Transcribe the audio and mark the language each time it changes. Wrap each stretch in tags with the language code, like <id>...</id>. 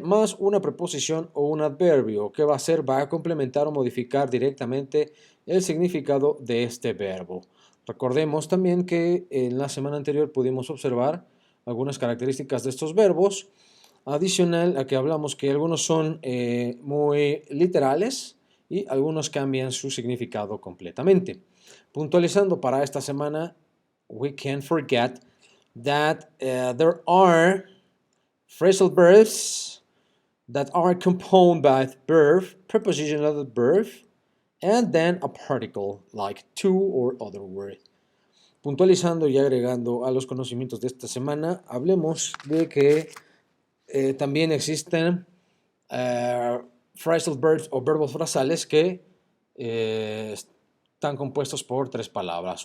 <es>Más una preposición o un adverbio que va a hacer, va a complementar o modificar directamente el significado de este verbo. Recordemos también que en la semana anterior pudimos observar algunas características de estos verbos, adicional a que hablamos que algunos son muy literales y algunos cambian su significado completamente. Puntualizando para esta semana,</es> <en>we can't forget that there are phrasal verbs that are composed by verb, prepositional adverb, and then a particle like to or other word.</en> <es>Puntualizando y agregando a los conocimientos de esta semana, hablemos de que también existen phrasal verbs o verbos frasales que están compuestos por tres palabras.</es>